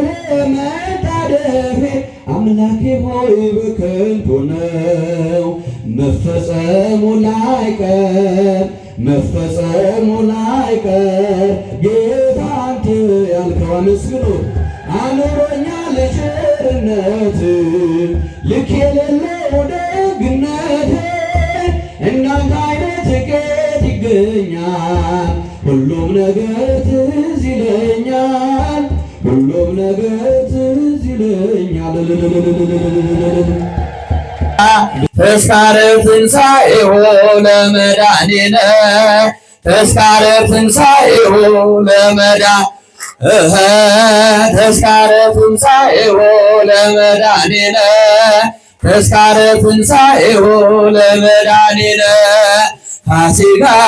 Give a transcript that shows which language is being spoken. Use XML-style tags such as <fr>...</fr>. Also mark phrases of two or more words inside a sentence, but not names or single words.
<am>መጣደፌ አምላኬ ሆይ በከንቱ ነው። መፈጸሙ ላይቀር መፈጸሙ ላይቀር ጌታ አንተ ያልከው አመስግኑ። አኖሮኛል ቸርነት ልክ የሌለው ደግነት እንዳንተ አይነት ከየት ይገኛል? ሁሉም ነገር ትዝ ይለኛል፣ ሁሉም ነገር ትዝ ይለኛል።</am> <gez>ተስካረ ትንሣኤሁ ለመድኃኒነ ተስካረ ትንሣኤሁ ተስካረ ትንሣኤሁ ለመድኃኒነ ተስካረ ትንሣኤሁ ለመድኃኒነ ፋሲካ</gez>